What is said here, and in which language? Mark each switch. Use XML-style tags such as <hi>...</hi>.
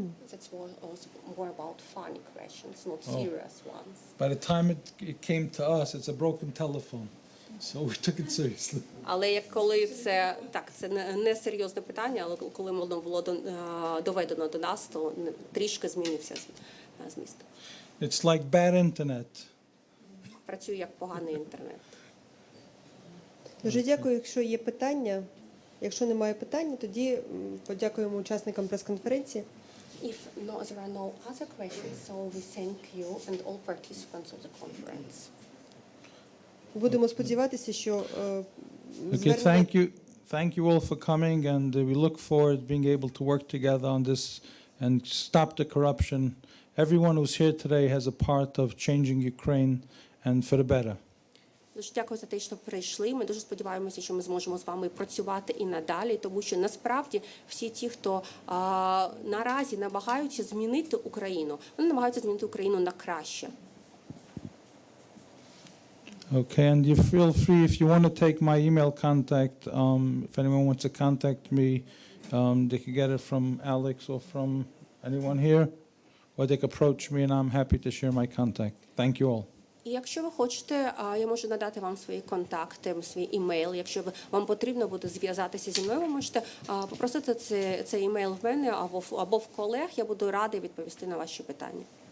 <en>That's more about funny questions, not serious ones. By the time it came to us, it's a broken telephone. So we took it seriously.</en> <uk>Але як коли це так, це не серйозне питання, але коли воно було доведено до нас, то трішки змінився зміст.</uk> <en>It's like bad internet.</en> <uk>Працює як поганий інтернет. Дуже дякую, якщо є питання. Якщо немає питань, тоді подякуємо учасникам прес-конференції.</uk> <en>If there are no other questions, so we thank you and all participants of the conference.</en> <uk>Будемо сподіватися, що</uk> <en>Okay, thank you all for coming, and we look forward to being able to work together on this and stop the corruption. Everyone who's here today has a part of changing Ukraine and for the better.</en> <uk>Дуже дякую за те, що прийшли. Ми дуже сподіваємося, що ми зможемо з вами працювати і надалі, тому що насправді всі ті, хто наразі намагаються змінити Україну, вони намагаються змінити Україну на краще.</uk> <en>Okay, and you feel free if you want to take my email contact. If anyone wants to contact me, they can get it from Alex or from anyone here, or they can approach me, and I'm happy to share my contact. Thank you all.</en> <uk>І якщо ви хочете, я можу надати вам свої контакти, свій імейл. Якщо вам потрібно буде зв'язатися зі мною, ви можете попросити цей імейл в мене або в колег. Я буду радий відповісти на ваші питання.</uk>